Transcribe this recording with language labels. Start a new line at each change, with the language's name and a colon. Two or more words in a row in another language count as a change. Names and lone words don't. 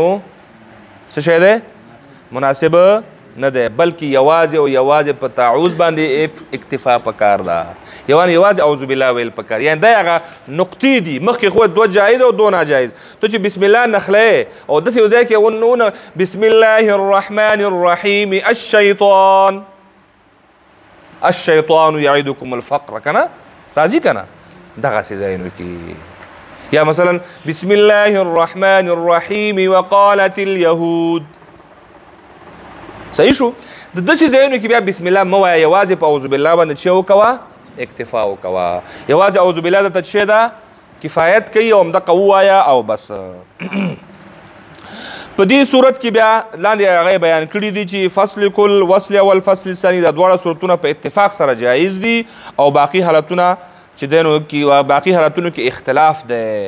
Pashto: نو څه شی دی مناسب نه دی بلکې یوازې او یوازې په تعوذ باندې اکتفا پکار ده یوازې
Arabic: اعوذ بالله
Pashto: ویل پکار یعنی دا هغه نقطې دي مخکې خو دوه جایز او دوه ناجایز ته چې
Arabic: بسم الله
Pashto: نخلی او داسې یو ځای کې ونه
Arabic: بسم الله الرحمن الرحیم الشیطان یعدکم الفقر
Pashto: که نه راځي که نه دغسې ځایونو کې یا مثلا
Arabic: بسم الله الرحمن الرحیم وقالت اليهود.
Pashto: صحیح شو؟ د داسې ځایونو کې بیا
Arabic: بسم الله
Pashto: مه وایه یوازې په
Arabic: اعوذ بالله
Pashto: باندې څه وکوه اکتفا وکوه یوازې
Arabic: اعوذ بالله
Pashto: درته څه شی ده کفایت کوي او همدغه ووایه او بس. په دې صورت کې بیا لاندې هغه بیان کړي دي چې
Arabic: فصل کل وصل اول فصل ثاني
Pashto: دا دواړه صورتونه په اتفاق سره جایز دي او باقي حالتونه چې دی نو باقي حالتونو کې اختلاف دی.